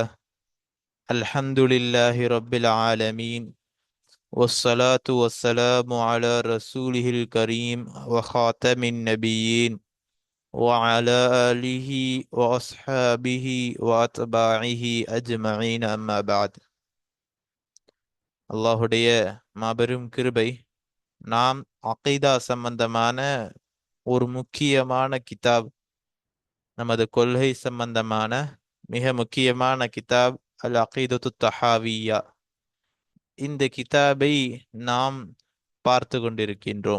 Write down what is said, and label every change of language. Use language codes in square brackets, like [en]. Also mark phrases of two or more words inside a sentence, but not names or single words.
[ar] الحمد لله رب العالمين، والصلاة والسلام على رسوله الكريم وخاتم النبيين وعلى آله وأصحابه وأتباعه أجمعين. أما بعد. [ta] அல்லாஹுடைய மாபெரும் கிருபை, நாம் அகீதா சம்பந்தமான ஒரு முக்கியமான கிதாப், நமது கொள்கை சம்பந்தமான மிக முக்கியமான கிதாப் அல் அகீதத்து தஹாவியா, இந்த கிதாபை நாம் பார்த்து கொண்டிருக்கின்றோம்.